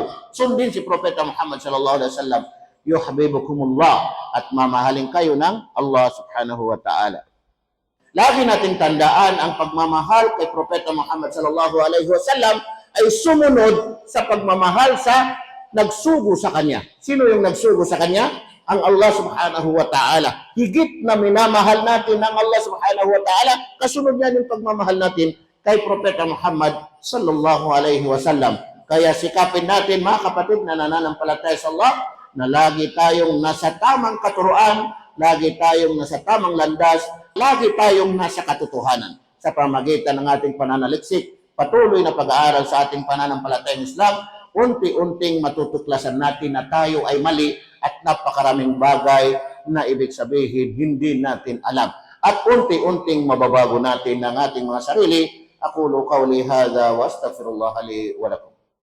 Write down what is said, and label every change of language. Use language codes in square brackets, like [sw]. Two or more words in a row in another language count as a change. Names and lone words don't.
[tl] Sundin si Propeta Muhammad [ar] صلى الله عليه وسلم, [tl] yuhibbukumullah, at mamahalin kayo ng [ar] الله سبحانه وتعالى. [tl] Lagi nating tandaan ang pagmamahal kay Propeta Muhammad [ar] صلى الله عليه وسلم [tl] ay sumunod sa pagmamahal sa nagsugo sa kanya. Sino yung nagsugo sa kanya? [ar] Ang الله سبحانه وتعالى. [tl] Higit na minamahal natin ang [ar] الله سبحانه وتعالى, [tl] kasunod niya yung pagmamahal natin kay Propeta Muhammad [ar] صلى الله عليه وسلم. [tl] Kaya sikapin natin, mga kapatid na nananampalataya sa Allah, na lagi tayong nasa tamang katuruan, lagi tayong nasa tamang landas, lagi tayong nasa katotohanan sa pamagitan ng ating pananaliksik, patuloy na pag-aaral sa ating pananampalatayang Islam. Unti-unting matutuklasan natin na tayo ay mali at napakaraming bagay na ibig sabihin hindi natin alam. At unti-unting mababago natin ang ating mga sarili. [ar] أقول قولي هذا وأستغفر الله لي ولكم.